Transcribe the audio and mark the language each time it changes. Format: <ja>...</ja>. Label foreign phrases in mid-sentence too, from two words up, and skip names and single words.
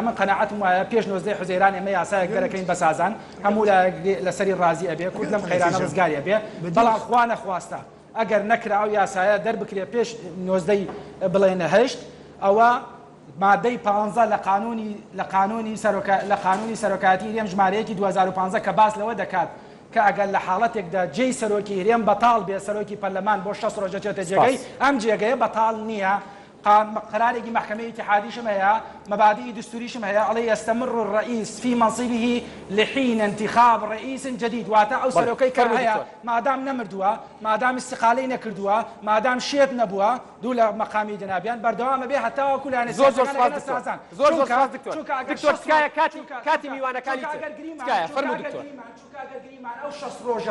<ckb>من قەناعەتم وایە پێش 19 حوزێران ئێمە یاسایەک دەرەکەین بە سازان هەموو لەسەری ڕازی ئەبێ کورد لەم خەیرانە ڕزگاری ئەبێ بەڵام خوا نەخواستە ئەگەر نەکرا ئەو یاسایە دەربکرێ پێش 19 بڵێنە هەشت ئەوە مادەی 15 لە قانونی سەرۆکاتی هێرێم ژمارەیەکی 2015 کە باس لەوە دەکات کە ئەگەر لە حاڵەتێکدا جێی سەرۆکی هێرێم بەتاڵ بێ سەرۆکی پەرلەمان بۆ 6 ڕۆژە چێتە جێگەی ئەم جێگەیە بەتاڵ نییە. قرارێکی محکمەی اتحادیشم هەیە مبادئ دستوریشم هەیە ئەڵێ</ckb> <ar>يستمر الرئيس في منصبه لحين انتخاب رئيس جديد</ar> <ckb>واتە ئەو سەرۆکەی کە هەیە مادام نەمردووە مادام استقالەی نەکردووە مادام شێت نەبووە دوو لە مەقامی جنابیان بەردەوامە بێ هەتا وەکو لایەنە زۆر سپاس دکتۆر تکایە کاتی میوانەکانی تکایە فەرموو دکتۆر ئەو 6 ڕۆژە</ckb>